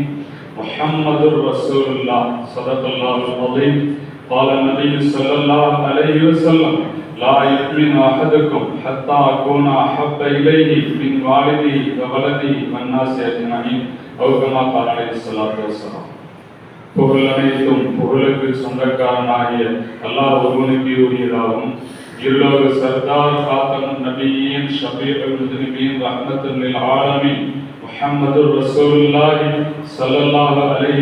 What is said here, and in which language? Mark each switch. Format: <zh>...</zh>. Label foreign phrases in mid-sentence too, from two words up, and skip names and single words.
<ar>محمد رسول الله صدق الله العظيم. قال النبي صلى الله عليه وسلم لا يؤمن أحدكم حتى أكون أحب إليه من والده وولده والناس أجمعين أو كما قال عليه الصلاة والسلام.</ar> <ta>புகழனைத்தும் புகழுக்கு சொந்தக்காரனாகிய அல்லாஹ் ஒருவனுக்கு உரியதாகும். இருலோக சர்தார்</ta> <ar>خاتم النبيين شفيع المسلمين رحمة للعالمين محمد رسول الله صلى الله عليه</ar>